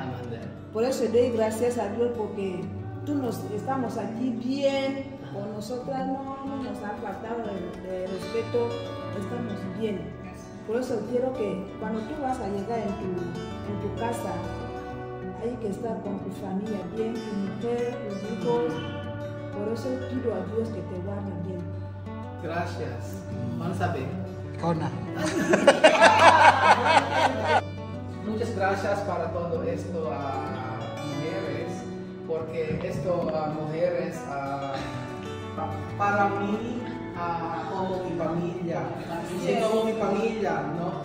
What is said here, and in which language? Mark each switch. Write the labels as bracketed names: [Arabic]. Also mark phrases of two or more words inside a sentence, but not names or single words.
[Spanish] Por eso doy gracias a Dios porque estamos aquí bien, con nosotras no nos ha faltado de respeto, estamos bien. Por eso quiero que cuando tú vas a llegar en tu casa, hay que estar con tu familia bien, tu mujer, tus hijos. Por eso pido a Dios que te guarde bien. Gracias. [Filipino] Ano sabi? Ikaw na. [Spanish] Muchas gracias para todo esto a mujeres, porque esto a mujeres para mí como mi familia, sí, como mi familia, ¿no?